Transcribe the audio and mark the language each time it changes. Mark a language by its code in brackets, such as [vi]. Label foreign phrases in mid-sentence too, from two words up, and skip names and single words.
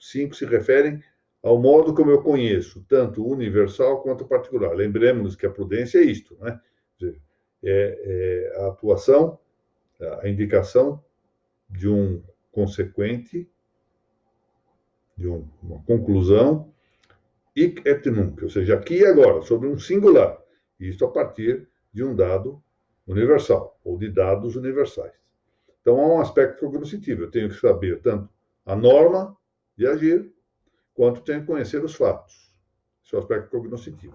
[pt] 5 se referem ao modo como eu conheço, tanto o universal quanto o particular. Lembremos-nos que a prudência é isto, né? É a atuação, a indicação de um consequente, de uma conclusão, [la] hic et nunc, [pt] ou seja, aqui e agora, sobre um singular. Isto a partir de um dado universal, ou de dados universais. Então, há um aspecto cognoscitivo. Eu tenho que saber tanto a norma de agir, quanto tenho que conhecer os fatos. Esse é o aspecto cognoscitivo.